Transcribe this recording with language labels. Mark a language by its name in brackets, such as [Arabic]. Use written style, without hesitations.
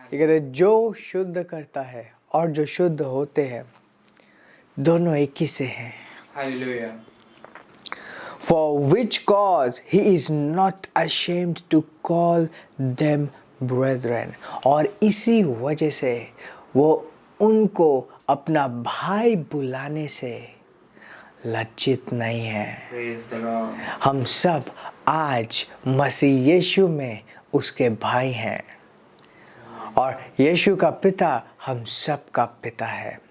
[Hindi] ये कहते हैं जो शुद्ध करता है और जो शुद्ध होते हैं दोनों एक ही से हैं। [English] Hallelujah. For which cause he is not ashamed to call them brethren. [Hindi] और इसी वजह से वो उनको अपना भाई बुलाने से लज्जित नहीं है। [English] Praise the Lord. [Hindi] हम सब आज मसीह यीशु में उसके भाई हैं और यीशु का पिता हम सब का पिता है।